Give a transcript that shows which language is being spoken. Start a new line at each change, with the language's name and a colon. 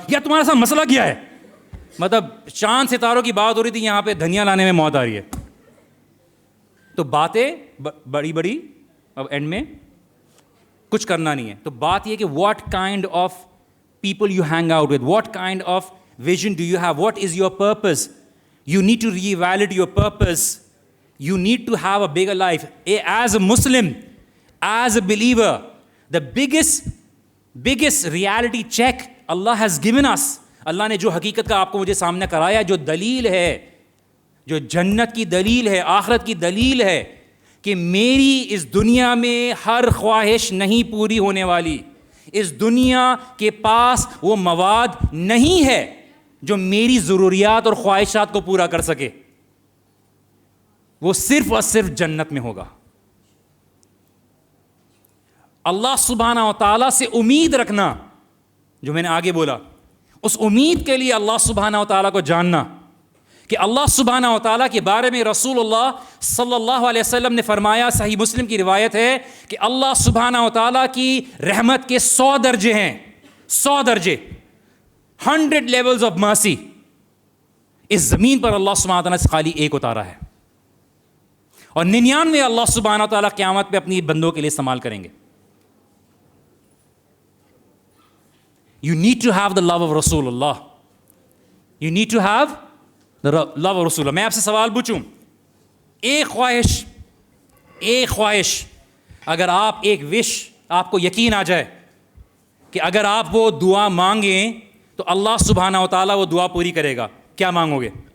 Urdu: یا تمہارا سا مسئلہ کیا ہے؟ مطلب چاند ستاروں کی بات ہو رہی تھی, یہاں پہ دھنیا لانے میں موت آ رہی ہے. تو باتیں بڑی بڑی, اب اینڈ میں کچھ کرنا نہیں ہے. تو بات یہ کہ
English: What kind of people you hang out with, what kind of vision do you have, what is your purpose. You need to re-evaluate your purpose. You need to have a bigger life. As a Muslim, as a believer, the biggest reality check Allah has given us.
Urdu: اللہ نے جو حقیقت کا آپ کو مجھے سامنے کرایا, جو دلیل ہے, جو جنت کی دلیل ہے, آخرت کی دلیل ہے کہ میری اس دنیا میں ہر خواہش نہیں پوری ہونے والی. اس دنیا کے پاس وہ مواد نہیں ہے جو میری ضروریات اور خواہشات کو پورا کر سکے. وہ صرف اور صرف جنت میں ہوگا. اللہ سبحانہ و تعالیٰ سے امید رکھنا, جو میں نے آگے بولا, اس امید کے لیے اللہ سبحانہ و تعالیٰ کو جاننا کہ اللہ سبحانہ و تعالیٰ کے بارے میں رسول اللہ صلی اللہ علیہ وسلم نے فرمایا, صحیح مسلم کی روایت ہے کہ اللہ سبحانہ و تعالیٰ کی رحمت کے 100 درجے ہیں, 100 درجے, 100
English: Levels of mercy.
Urdu: اس زمین پر اللہ سبحانہ تعالیٰ سے خالی ایک اتارا ہے, اور 99 اللہ سبحانہ تعالیٰ قیامت پہ اپنی بندوں کے لیے استعمال کریں گے.
English: You need to have the love of رسول اللہ. You need to have the love of رسول اللہ.
Urdu: میں آپ سے سوال پوچھوں, ایک خواہش اگر آپ, ایک وش آپ کو یقین آ جائے کہ اگر آپ وہ دعا مانگیں تو اللہ سبحانہ و تعالیٰ وہ دعا پوری کرے گا, کیا مانگو گے؟